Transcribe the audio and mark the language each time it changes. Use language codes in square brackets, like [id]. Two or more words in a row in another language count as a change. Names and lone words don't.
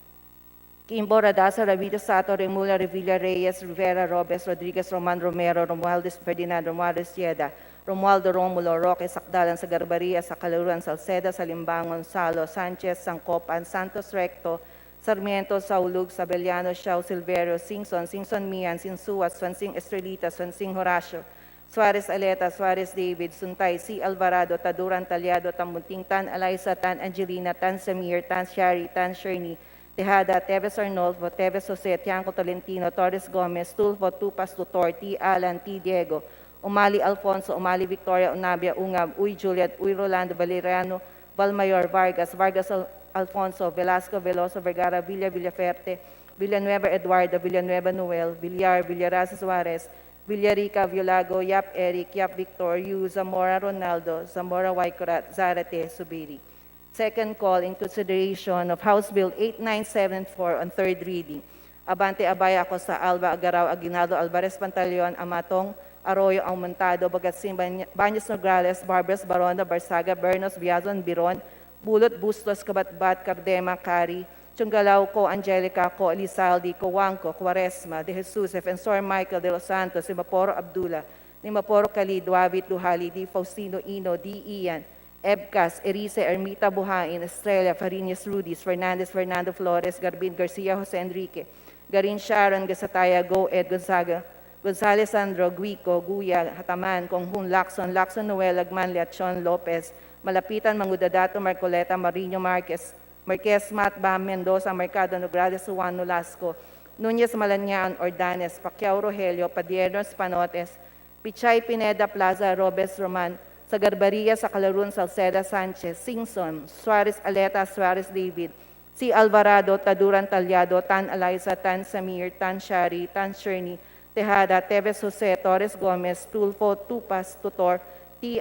[en] Kimbo, Radasa, Ravito, Sato, Remula, Revilla, Reyes, Rivera, Robes, Rodriguez, Roman, Romero, Romualdez, Ferdinand, Romualdez, Sieda, Romualdo, Romulo, Roque, Sakdalan, sa Garbaria, sa Calaruan, Salceda, sa Limbangon, Salo, Sanchez, Sangcopan, Santos Recto, Sarmiento, Saulug, Sabeliano, Xiao, Silverio, Singson, Mian, Sinsuat, Swansing Estrelita, Swansing Horacio, Suarez Aleta, Suarez David, Suntay, C. Alvarado, Taduran Talyado, Tambunting, Tan Eliza, Tan Angelina, Tan Samir, Tan Shari, Tan Sherny, Tejada, Teves Arnolfo, Teves Jose, Tianco Tolentino, Torres Gomez, Tulfo, Tupas, Tutor, T. Alan, T. Diego, Umali Alfonso, Umali Victoria, Unabia, Ungab, Uy Juliet, Uy Rolando, Valeriano, Valmayor, Vargas, Alfonso, Velasco, Veloso, Vergara, Villaferte, Villanueva Eduardo, Villanueva Noel, Villar, Villaraza Suarez, Villarica, Violago, Yap Eric, Yap Victor, Yu, Zamora Ronaldo, Zamora Waikurat, Zarate, Subiri. Second call in consideration of House Bill 8974 on third reading. Abante Abaya ako sa Alba Agaraw, Aguinaldo, Alvarez Pantaleon, Amatong, Arroyo, Aumentado, Bagasin, Baños Nograles, Barbers, Barona, Barsaga, Bernos, Biazon, Biron, Bulot, Bustos, Kabatbat, Cardema, Cari, Chungalaw ko, Angelica ko, Elizalde ko, Wangko, Quaresma, De Jesus, Defensor Michael de los Santos, Simaporo Abdullah, Nimaporo Khalid, Duavit Luhali, Di Faustino Ino, Di Ian, Ebcas, Erice, Ermita Buhain, Estrella, Fariñas Rudis, Fernandez, Fernando Flores, Garbin, Garcia, Jose Enrique, Garin Sharon, Gasataya, Go, Ed Gonzaga, Gonzales Sandro, Guico, Guya, Hataman, Konghun, Lacson, Noel, Lagman, Leachon, Lopez, Malapitan, Mangudadato, Marcoleta, Marino, Marquez, Matba, Mendoza, Mercado, Nograles, Juan, Nolasco, Nunez, Malanyaan, Ordanes, Pacquiao, Rogelio, Padiernos, Panotes, Pichay, Pineda, Plaza, Robes, Roman, sa Garbaria, sa Calarun, Salceda, Sanchez, Singson, Suarez Aleta, Suarez David, si Alvarado, Taduran Talyado, Tan Eliza, Tan Samir, Tan Shari, Tan Sherny, Tejada, Teves Jose, Torres Gomez, Tulfo, Tupas, Tutor, T.